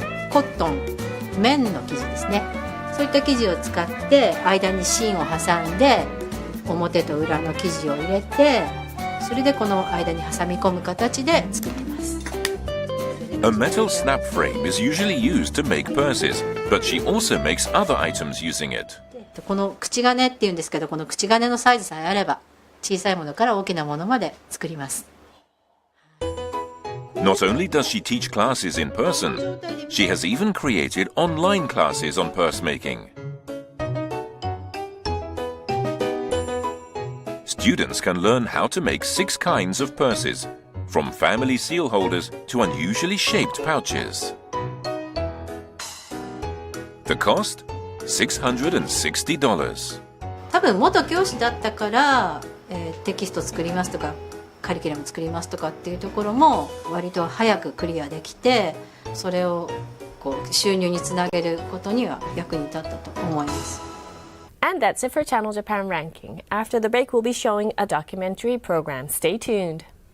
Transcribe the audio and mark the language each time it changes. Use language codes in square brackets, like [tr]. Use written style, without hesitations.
[ja] コットン、綿の生地ですね。そういった生地を使って間に芯を挟んで表と裏の生地を入れて、それでこの間に挟み込む形で作ってます。 [en] A metal snap frame is usually used to make purses, but she also makes other items using it. [ja] この口金っていうんですけど、この口金のサイズさえあれば小さいものから大きなものまで作ります。 [en] Not only does she teach classes in person, she has even created online classes on purse making. Students can learn how to make 6 kinds of purses, from family seal holders to unusually shaped pouches. The cost? $660. [ja] 多分元教師だったから、テキスト作りますとかカリキュラム作りますとかっていうところも割と早くクリアできて、それをこう収入につなげることには役に立ったと思います。 [en] And that's it for Channel Japan Ranking. After the break, we'll be showing a documentary program. Stay tuned.